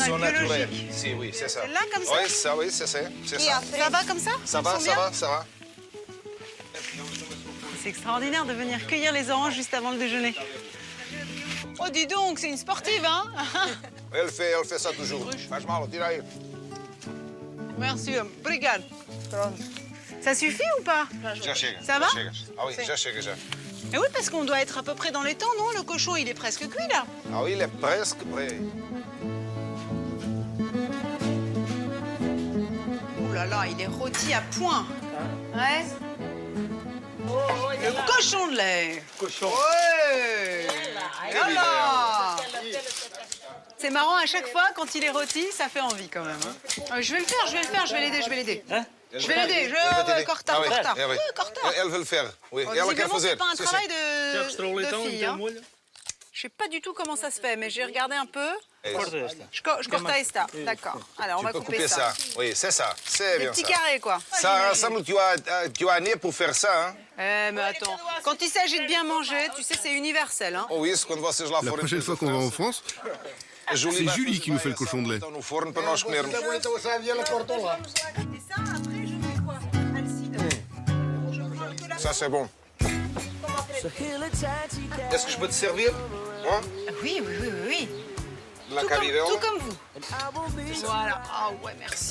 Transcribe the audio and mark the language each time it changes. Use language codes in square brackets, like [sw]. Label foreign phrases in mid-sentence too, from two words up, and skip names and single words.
[fr] Ils sont naturels. biologiques. Si, oui, c'est ça. Là, comme ça? Oui, c'est ça. C'est ça. Ça va comme ça? Ça Elles va, sont ça bien? va, ça va. C'est extraordinaire de venir cueillir les oranges juste avant le déjeuner. Oh, dis donc, c'est une sportive, hein? Elle fait ça toujours. [pt] Faz mal, tira aí. [fr] Merci, obrigado. Ça suffit ou pas? [pt] Já chega. [fr] Ça va? [pt] Já chega. [fr] Ah oui, [pt] já chega, já. [fr] Mais oui, parce qu'on doit être à peu près dans les temps, non? Le cochon, il est presque cuit, là. Ah oui, il est presque prêt. Oh là là, il est rôti à point. Ouais. Le cochon de lait. Cochon. Ouais. Voilà. C'est marrant, à chaque fois, quand il est rôti, ça fait envie quand même. Hein. Je vais le faire, je vais l'aider. Hein? Je vais l'aider, Corta. Ah oui, Corta. ah oui. Oui, Corta. Elle veut le faire. Oui, Bon, [pt] elle quer [fr] visiblement, [pt] fazer. [fr] c'est pas un Si, travail si. de fille. Hein. Je sais pas du tout comment ça se fait, mais j'ai regardé un peu. [pt] Je corta esta. [fr] D'accord. Alors, on Tu va peux couper couper ça. ça. Oui, c'est ça. C'est Des bien petits ça. carrés, quoi. Ça ressemble, tu as né pour faire ça, hein? Mais attends, quand il s'agit de bien manger, tu sais, c'est universel, hein. [pt] Ou isso, quando vocês lá [fr] La [pt] forem... [fr] prochaine fois qu'on va en France, c'est Julie qui nous fait le cochon de lait. [pt] No forno para nós comermos. [fr] Et ça, après, je fais quoi? Alcide. Je prends que la... Ça, c'est bon. Est-ce que je peux te servir? Hein? Oui. De la Tout caribéon? comme vous. Voilà. Ah ouais, merci.